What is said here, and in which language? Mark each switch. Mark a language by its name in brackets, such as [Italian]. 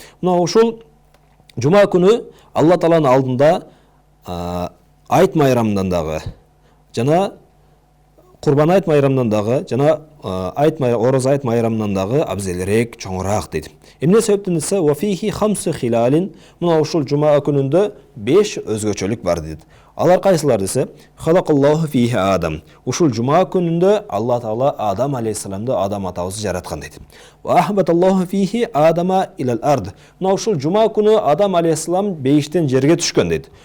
[Kyrgyz] Мына ушул жума күнү Алла Тааланын алдында айт майрамынан дагы, жана Курбан айт майрамынан дагы, жана Ороз айт майрамынан дагы абзелирээк, чоңураак дейт. Эмне себептен десе, [Arabic] ва фихи хамсу хилалин, [Kyrgyz] мына ушул жума күнүндө 5 өзгөчөлүк бар дейт. Алар кайсылар десе, [Arabic] халакаллаху фихи Адам. [Kyrgyz] Ушул жума күнүндө Алла Таала Адам алейхиссаламды, Адам атабызды жараткан дейт. [Arabic] Ва ахбаталлаху фихи Адама илал ард. [Kyrgyz] Мына ушул жума күнү Адам алейхиссалам бейиштен жерге түшкөн дейт.